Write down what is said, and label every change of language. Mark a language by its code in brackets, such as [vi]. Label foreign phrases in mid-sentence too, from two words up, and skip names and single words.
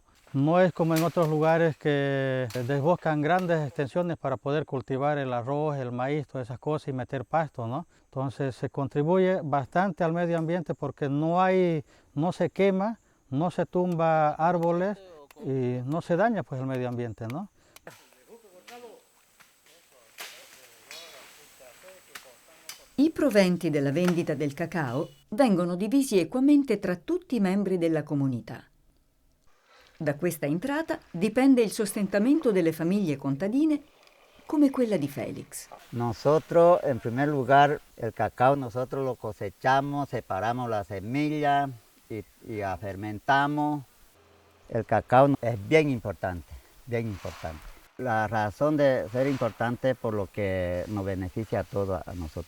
[es] No es como en otros lugares que desboscan grandes extensiones para poder cultivar el arroz, el maíz, todas esas cosas y meter pasto, ¿no? Entonces se contribuye bastante al medio ambiente porque no se quema, no se tumba árboles y no se daña pues el medio ambiente, ¿no? [it] I proventi della vendita del cacao vengono divisi equamente tra tutti i membri della comunità. Da questa entrata dipende il sostentamento delle famiglie contadine come quella di Félix. [es] Nosotros, en primer lugar, el cacao nosotros lo cosechamos, separamos la semilla y fermentamos. El cacao es bien importante, bien importante. La razón de ser importante es por lo que nos beneficia a todos a nosotros.